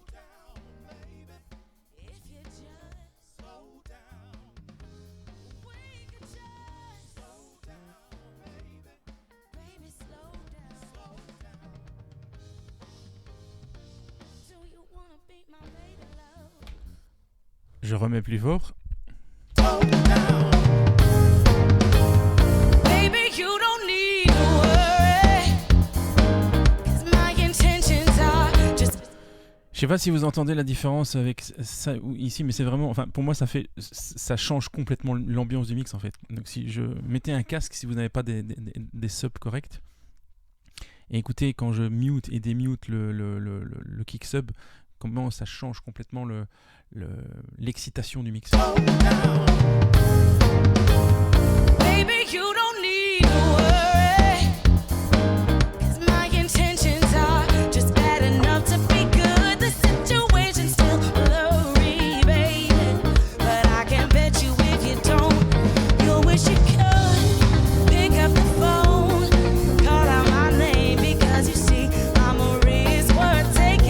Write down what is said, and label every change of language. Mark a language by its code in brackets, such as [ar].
[en] Slow down, baby, if you just slow down, we could just slow down, baby, slow down, do you wanna be my lady love? [fr] Je remets plus fort. [en] Baby, you don't need to worry, 'cause my intentions are just. [fr] Je sais pas si vous entendez la différence avec ça ici, mais c'est vraiment, enfin pour moi ça change complètement l'ambiance du mix en fait. Donc si je mettais un casque, si vous n'avez pas des subs corrects, et écoutez quand je mute et démute le kick sub, comment ça change complètement l'excitation du mix. [en] Baby, you don't need to worry, 'cause my intentions are just bad enough to be good. The situation's still blurry, baby, but I can bet you if you don't, you'll wish you could pick up the phone, call out my name, because you see I'm a risk worth taking.